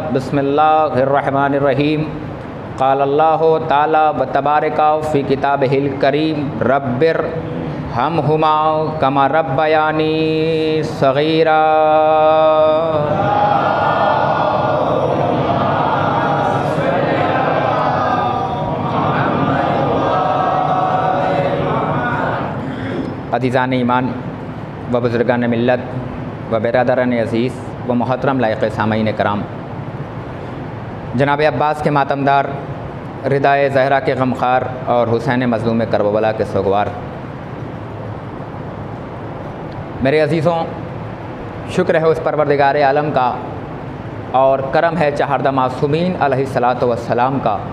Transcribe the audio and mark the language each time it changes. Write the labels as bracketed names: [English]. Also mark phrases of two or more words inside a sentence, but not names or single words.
[Arabic] بسم الله الرحمن الرحيم۔ قال الله تعالى وتبارك في كتابه الكريم رب ارحمهما كما ربياني صغيرا. [Urdu] عزیزان ایمان و بزرگان ملت و برادران عزیز و محترم لائق سامعین کرام، جناب عباس کے ماتمدار، ردائے زہرا کے غمخوار اور حسین مظلوم کربلا کے سوگوار, میرے عزیزوں، شکر ہے اس پروردگار عالم کا اور کرم ہے چہاردہ معصومین [Arabic] عليه الصلاة والسلام [Urdu] का